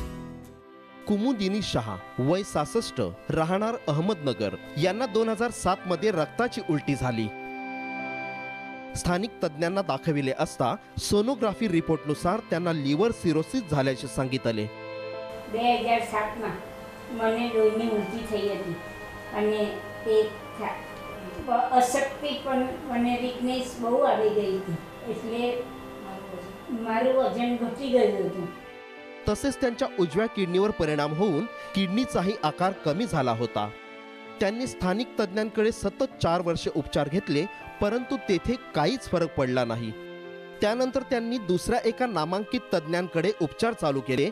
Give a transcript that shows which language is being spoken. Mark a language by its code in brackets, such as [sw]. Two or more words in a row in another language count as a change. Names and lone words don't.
[mr] कुमुदिनी शहा वय 66, राहणार अहमदनगर, यांना 2007 मध्ये रक्ताची उलटी झाली. स्थानिक तज्ञांना दाखविले असता सोनोग्राफी रिपोर्टनुसार त्यांना लिव्हर सिरोसिस झाल्याचे सांगितले. [gu] 2007 માં મને લોહીની ઉલટી થઈ હતી અને તે અશક્તિ પણ મને વીકનેસ બહુ આવી ગઈ હતી, એટલે મારું વજન ઘટી ગયું હતું. [mr] तसेच त्यांच्या उजव्या किडनीवर परिणाम होऊन किडनीचाही आकार कमी झाला होता. त्यांनी स्थानिक तज्ञांकडे सतत 4 वर्षे उपचार घेतले, परंतु तेथे काहीच फरक पडला नाही. त्यानंतर त्यांनी दुसऱ्या एका नामांकित तज्ञांकडे उपचार चालू केले.